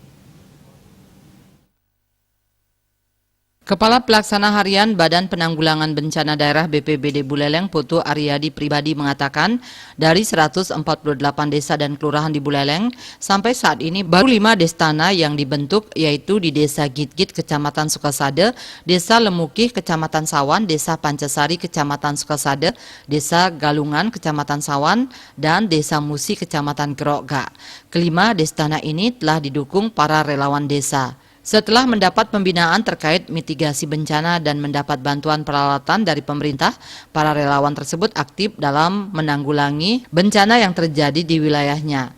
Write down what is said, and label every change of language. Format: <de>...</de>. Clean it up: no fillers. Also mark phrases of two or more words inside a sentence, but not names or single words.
<id>Kepala Pelaksana Harian Badan Penanggulangan Bencana Daerah BPBD Buleleng, Putu Aryadi Pribadi mengatakan, dari 148 desa dan kelurahan di Buleleng, sampai saat ini baru 5 destana yang dibentuk, yaitu di Desa Gitgit, Kecamatan Sukasade, Desa Lemukih, Kecamatan Sawan, Desa Pancasari, Kecamatan Sukasade, Desa Galungan, Kecamatan Sawan, dan Desa Musi, Kecamatan Gerokga. Kelima destana ini telah didukung para relawan desa. Setelah mendapat pembinaan terkait mitigasi bencana dan mendapat bantuan peralatan dari pemerintah, para relawan tersebut aktif dalam menanggulangi bencana yang terjadi di wilayahnya.</id>